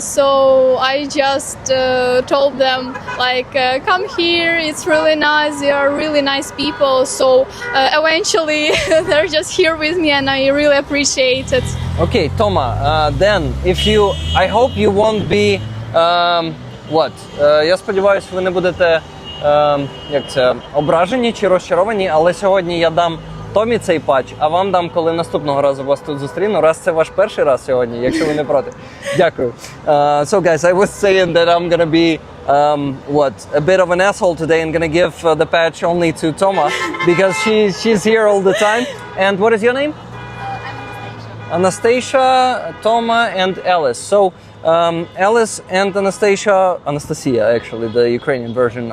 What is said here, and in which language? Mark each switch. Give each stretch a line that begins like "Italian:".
English: So I just told them like, come here. It's really nice. They are really nice people. So eventually they're just here with me, and I really appreciate it. Okay, Toma, then I hope you won't be, what?
Ukrainian: Я сподіваюся, ви не будете, як це, ображені чи розчаровані, але сьогодні я дам Томі цей патч, а вам дам, коли наступного разу вас тут зустріну. Раз це ваш перший раз сьогодні, якщо ви не проти. Дякую.
English: So guys, I was saying that I'm gonna be a bit of an asshole today and gonna give the patch only to Toma because she's here all the time. And what is your name? Anastasia, Toma, and Alice. So Alice and Anastasia, actually, the Ukrainian version.